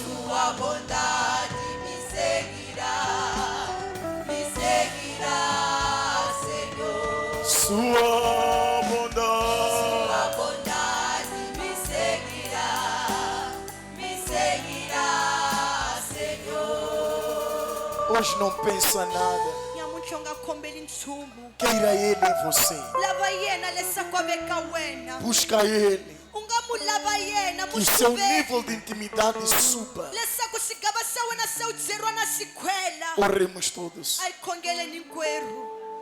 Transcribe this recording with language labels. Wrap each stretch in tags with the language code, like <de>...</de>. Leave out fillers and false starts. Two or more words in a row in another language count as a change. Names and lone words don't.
<pt>Tua bondade me seguirá, Senhor. Sua bondade Tua bondade me seguirá, Senhor. hoje não pensa nada.</pt> <ts>Nyamuntlha u nga kombeli nchumu</ts> <pt>Queira Ele em você.</pt> <ts>lava yena leswaku a veka wena</ts> <pt>Busca Ele.</pt> <ts>u nga mu lava yena</ts> <pt>Que o seu</pt> <ts>muxuveni</ts> <pt>nível de intimidade suba.</pt> <ts>leswaku xigava xa wena se u byeriwa na xikhwela</ts> <pt>Oremos todos.</pt> <ts>a yi khongeleni hinkwerhu</ts>